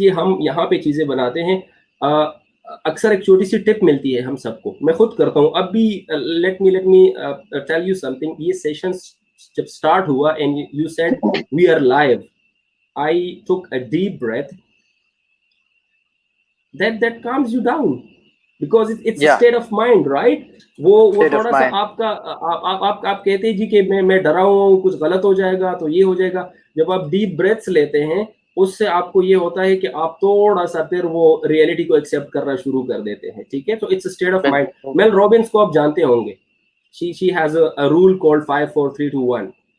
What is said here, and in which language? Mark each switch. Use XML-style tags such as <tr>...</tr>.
<hi>ये हम यहाँ पे चीजें बनाते हैं. अक्सर एक छोटी सी टिप मिलती है हम सबको, मैं खुद करता हूँ अब भी.</hi> <en>Let me tell you something.</en> <hi>ये सेशन जब स्टार्ट हुआ</hi> <en>And you said we are live, I took a deep breath. that calms you down because it's a state of mind, right?</en> <hi>वो थोड़ा सा आपका आप कहते हैं जी कि मैं डरा हुआ हूँ, कुछ गलत हो जाएगा तो ये हो जाएगा. जब आप डीप ब्रेथ्स लेते हैं, उससे आपको ये होता है कि आप थोड़ा सा फिर वो रियलिटी को एक्सेप्ट करना शुरू कर देते हैं. ठीक है, तो</hi> <en>It's a state of mind.</en> <hi>Mel Robbins को आप जानते होंगे.</hi> <en>she has a rule called 5 4 3 2 1.</en>